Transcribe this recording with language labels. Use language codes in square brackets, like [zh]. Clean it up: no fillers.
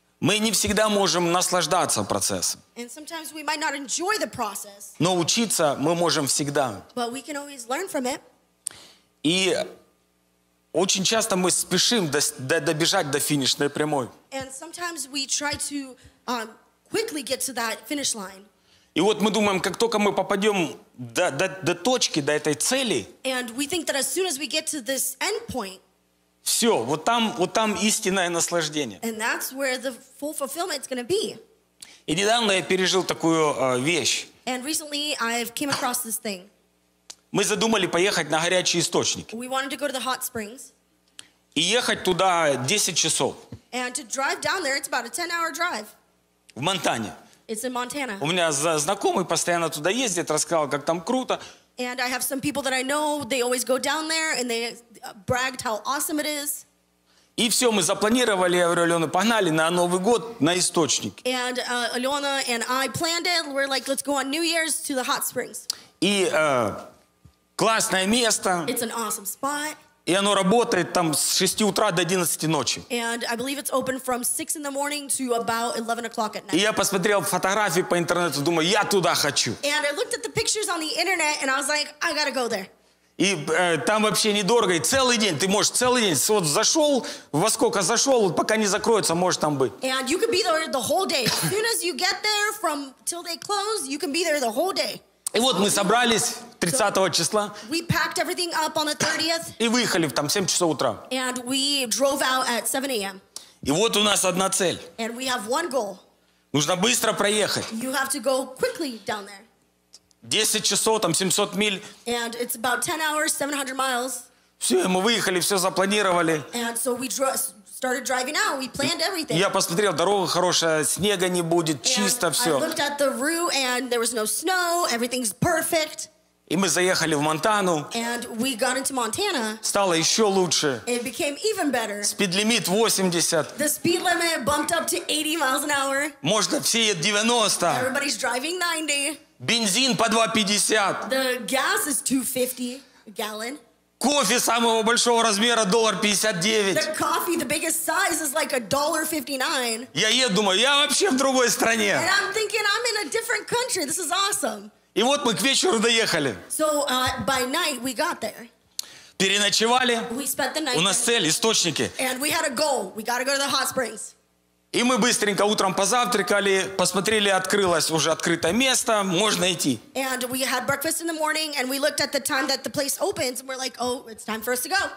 [ru] Мы не всегда можем наслаждаться процессом. [en] And sometimes we might not enjoy the process. [ru] Но учиться мы можем всегда. [en] But we can always learn from it. [ru] И очень часто мы спешим добежать до финишной прямой. [en] And sometimes we try to quickly get to that finish line. [ru] И вот мы думаем, как только мы попадем до точки, до этой цели, [en] and we think that as soon as we get to this end point, [ru] все, вот там истинное наслаждение. [en] And that's where the full fulfillment is going to be. [ru] И недавно я пережил такую вещь. [en] And recently I've came across this thing. [ru] Мы задумали поехать на горячий источник. [en] We wanted to go to the hot springs. [ru] И ехать туда 10 часов. [en] And to drive down there, it's about a 10-hour drive. [ru] В Монтане. [en] It's in Montana. [ru] У меня знакомый постоянно туда ездит, рассказал, как там круто. [en] And I have some people that I know, they always go down there and they bragged how awesome it is. [ru] И все, мы запланировали, я говорю, Алена, погнали на Новый год на источник. [en] And Алена and I planned it, we're like, let's go on New Year's to the hot springs. [ru] И классное место. [en] It's an awesome spot. [ru] И оно работает там с 6 утра до 11 ночи. [en] And I believe it's open from 6 in the morning to about 11 o'clock at night. [ru] И я посмотрел фотографии по интернету, думаю, я туда хочу. [en] And I looked at the pictures on the internet and I was like, I gotta go there. [ru] И там вообще недорого, и целый день, ты можешь целый день, вот зашел, во сколько зашел, вот пока не закроется, можешь там быть. [en] And you could be there the whole day. As soon as you get there from till they close, you can be there the whole day. [ru] И вот мы собрались 30 числа. [en] We packed everything up on the 30th. [ru] И выехали там 7 часов утра. [en] And we drove out at 7 a.m. [ru] И вот у нас одна цель. [en] And we have one goal. [ru] Нужно быстро проехать. [en] You have to go quickly down there. [ru] 10 часов, там 700 миль. [en] And it's about 10 hours, 700 miles. [ru] Все, мы выехали, все запланировали. [en] And so we started driving out. We planned everything. [ru] Я посмотрел, дорога хорошая, снега не будет, чисто все. [en] I looked at the route and there was no snow. Everything's perfect. [ru] И мы заехали в Монтану. [en] And we got into Montana. [ru] Стало еще лучше. [en] It became even better. [ru] Спид-лимит 80. [en] The speed limit bumped up to 80 miles an hour. [ru] Можно все 90. [en] Everybody's driving 90. [ru] Бензин по 2.50. [en] The gas is 2.50 a gallon. [ru] Кофе самого большого размера $1.59. [en] The coffee, the biggest size is like $1.59. [ru] Я еду, думаю, я вообще в другой стране. [en] And I'm thinking I'm in a different country. This is awesome. [ru] И вот мы к вечеру доехали. [en] So by night we got there. [ru] Переночевали. [en] We spent the night. [ru] У нас цель, источники. [en] And we had a goal. We gotta go to the hot springs. [ru] И мы быстренько утром позавтракали, посмотрели, открылось уже открытое место, можно идти. [en] And we had breakfast in the morning, and we looked at the time that the place opens, and we're like, oh, it's time for us to go.